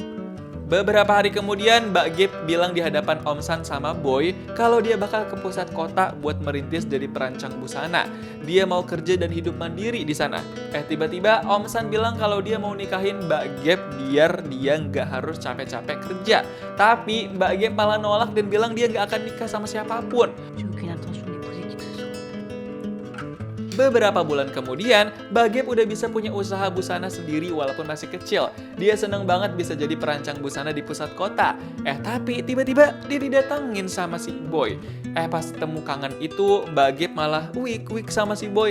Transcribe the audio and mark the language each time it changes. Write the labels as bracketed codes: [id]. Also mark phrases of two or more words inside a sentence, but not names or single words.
[id] Beberapa hari kemudian, Mbak Gap bilang di hadapan Om San sama Boy kalau dia bakal ke pusat kota buat merintis jadi perancang busana. Dia mau kerja dan hidup mandiri di sana. Tiba-tiba Om San bilang kalau dia mau nikahin Mbak Gap biar dia nggak harus capek-capek kerja. Tapi Mbak Gap malah nolak dan bilang dia nggak akan nikah sama siapapun. [fr] J'ai aucune intention d'épouser qui que ce soit. [id] Beberapa bulan kemudian, Mbak Gap udah bisa punya usaha busana sendiri walaupun masih kecil. Dia seneng banget bisa jadi perancang busana di pusat kota. Tapi tiba-tiba dia didatengin sama si Boy. Pas ketemu kangen itu, Mbak Gap malah wik-wik sama si Boy.